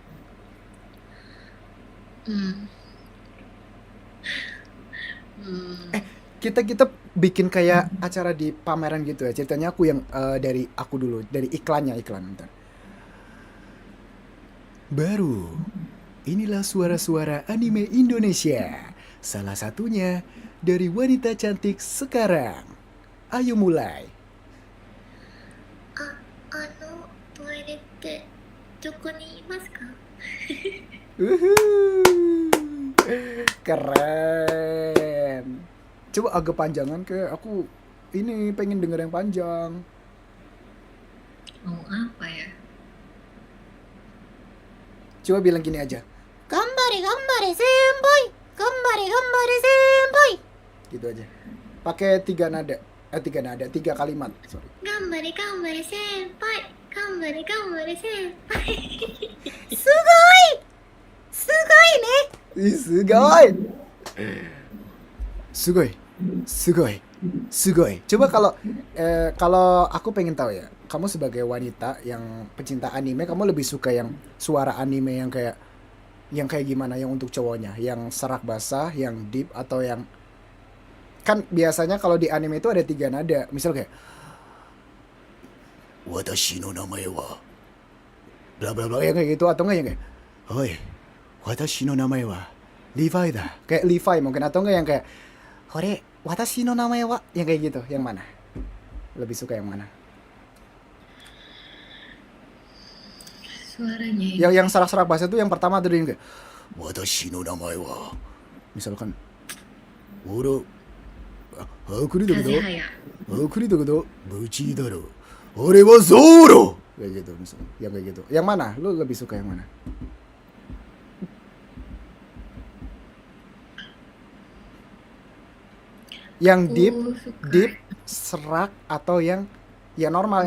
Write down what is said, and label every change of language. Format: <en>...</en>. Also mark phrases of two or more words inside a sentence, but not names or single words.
<id>Kita bikin kayak acara di pameran gitu ya. Ceritanya aku yang dari aku dulu, dari iklan bentar. Baru, inilah suara-suara anime Indonesia. Salah satunya dari wanita cantik sekarang. Ayo mulai.</id> <ja>トイレってどこにいますか?</ja> <id>Keren. Coba agak panjangan ke aku ini pengen denger yang panjang. Mau apa ya? Coba bilang gini aja.</id> <ja>頑張れ先輩。頑張れ先輩。</ja> <id>Gitu aja. Pakai 3 nada. 3 kalimat. Sorry.</id> <ja>頑張れ先輩。頑張れ先輩。すごいね。</ja> <id>Ih, sugoi. Coba kalau aku pengen tahu ya, kamu sebagai wanita yang pecinta anime, kamu lebih suka yang suara anime yang kayak gimana, yang untuk cowoknya, yang serak basah, yang deep, atau yang kan biasanya kalau di anime itu ada 3 nada, misal kayak</id> <ja>私の名前は</ja> <id>bla bla bla, yang kayak gitu, atau enggak yang kayak</id> <ja>おい私の名前はLeviだ,</ja> <id>kayak Levi mungkin, atau enggak yang kayak</id> <ja>ほれ私の名前は,</ja> <id>yang kayak gitu. Yang mana lebih suka, yang mana? Suaranya Yang serak-serak bahasa itu yang pertama tuh yang kayak</id> <ja>私の名前は,</ja> <id>misalkan</id> <ja>おろあくりだけどぶちだろ俺はゾロ,</ja> <id>kayak gitu misalnya. Yang kayak gitu, yang mana lu lebih suka, yang mana? Yang deep, serak, atau yang normal,</id>